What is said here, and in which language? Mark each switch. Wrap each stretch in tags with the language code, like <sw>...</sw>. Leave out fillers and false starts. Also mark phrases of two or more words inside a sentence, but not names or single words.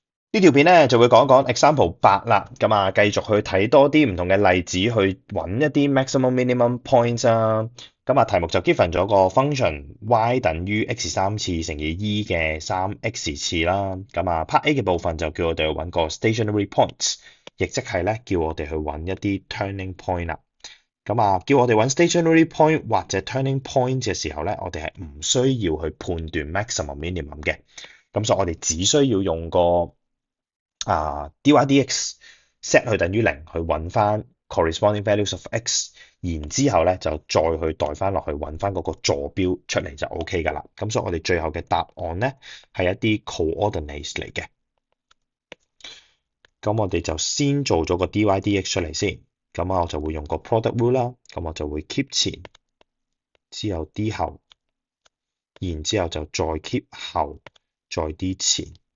<yue>呢條片咧就會講一講 example 8啦，咁啊繼續去睇多啲唔同嘅例子，去揾一啲</yue> <en>maximum minimum points</en> <yue>啊。咁啊題目就 given 咗個 function y 等於 x 三次乘以 e 嘅3x次啦。咁啊</yue> <en>part A</en> <yue>嘅部分就叫我哋去揾個</yue> <en>stationary points，</en> <yue>亦即係咧叫我哋去揾一啲</yue> <en>turning point</en> <yue>啦。咁啊叫我哋揾</yue> <en>stationary point</en> <yue>或者</yue> <en>turning point</en> <yue>嘅時候咧，我哋係唔需要去判斷</yue> <en>maximum minimum</en> <yue>嘅。咁所以我哋只需要用個dydx set 去等於零，去揾翻</yue> <en>corresponding values of x，</en> <yue>然之後咧就再去代翻落去揾翻嗰個坐標出嚟就 OK 㗎啦。咁所以我哋最後嘅答案咧係一啲 coordinates 嚟嘅。咁我哋就先做咗個 dydx 出嚟先。咁我就會用個</yue> <en>product rule</en> <yue>啦。咁我就會 keep 前，之後 d 後，然之後就再 keep 後，再 d 前。</yue>